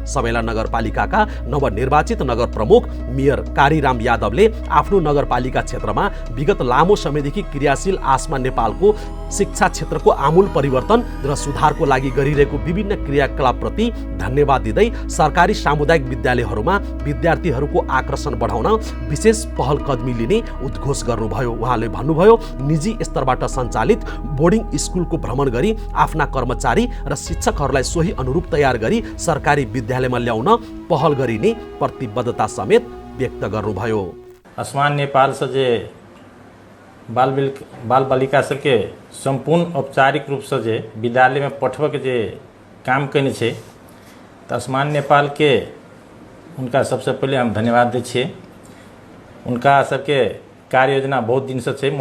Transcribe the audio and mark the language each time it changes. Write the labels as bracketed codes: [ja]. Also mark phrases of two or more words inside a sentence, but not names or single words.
[ne] सबैला नगरपालिकाका नवनिर्वाचित नगर प्रमुख मेयर कारीराम यादवले आफ्नो नगरपालिका क्षेत्रमा विगत लामो समयदेखि क्रियाशील आसमान नेपालको शिक्षा क्षेत्रको आमूल परिवर्तन र सुधारको लागि गरिरहेको विभिन्न क्रियाकलापप्रति धन्यवाद दिँदै सरकारी सामुदायिक विद्यालयहरूमा विद्यार्थीहरूको आकर्षण बढाउन विशेष पहल कदमी लिने उद्घोष गर्नुभयो। उहाँले भन्नुभयो, निजी स्तरबाट सञ्चालित बोर्डिङ स्कुलको भ्रमण गरी आफ्ना कर्मचारी र शिक्षकहरूलाई सोही अनुरूप तयार गरी सरकारी विद्यालयमा ल्याउन पहल गरिने प्रतिबद्धता समेत व्यक्त गर्नुभयो। [mai] आसमान नेपाल से जे बाल बालिका सबके संपूर्ण औपचारिक रूप से जे विद्यालय में पठबक जे काम कने छे, तो आसमान नेपाल के उनका सबसे पहले हम धन्यवाद दै छियै। उनका सबके कार्य योजना बहुत दिन से छे।